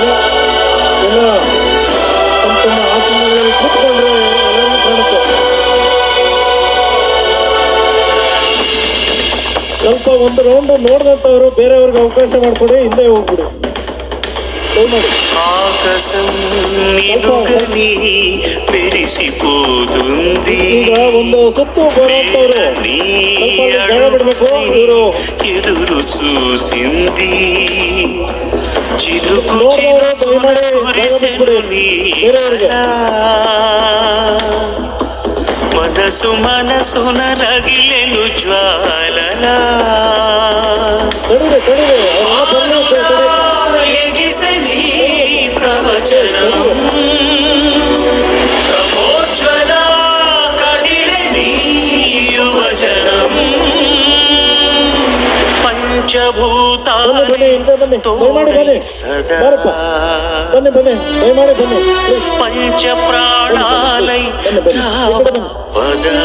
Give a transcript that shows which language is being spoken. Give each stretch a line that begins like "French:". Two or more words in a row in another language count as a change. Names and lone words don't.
Kannada: ಎಲ್ಲ ತಮ್ಮ ತಮ್ಮ ಆಸನಗಳಲ್ಲಿ ಕೂತ್ಕೊಂಡ್ರೆ ಎಲ್ಲರಿಗೂ ಕಾಣುತ್ತೆ. ಸ್ವಲ್ಪ ಒಂದು ರೌಂಡ್ ನೋಡಿದಂಥವ್ರು ಬೇರೆಯವ್ರಿಗೆ ಅವಕಾಶ ಮಾಡಿಕೊಡಿ, ಹಿಂದೆ ಹೋಗ್ಬಿಡಿ. ದಯಮಾಡಿ
Telugu: ఆకాశం నిలుగని మెరిసిపోతుంది
Kannada: ಈಗ ಒಂದು ಸುತ್ತು ಬರುವಂಥವ್ರು
Telugu: నీ
Kannada: ಸ್ವಲ್ಪ ಜಾಗ ಬಿಡ್ಬೇಕು. ಇವರು
Telugu: ఎదురు చూసింది చిలుకు చిలుకున కురిసెను నీ కళ. మనసు మనసున రగిలెను జ్వాలలా
Kannada: ತಡಿದೆ ತಡಿದೆ ಆ ಬರ್ಲಿ
Telugu: ఎగిసెని ప్రవచనం తమోజ్వల కదిలెని యువజనం పంచభూతాలే తోడై సదా
Kannada: ಬನ್ನಿ ಬನ್ನಿ ದಯಮಾಡಿ ಬನ್ನಿ ಪ್ಲೀಸ್.
Telugu: పంచ ప్రాణాలై పద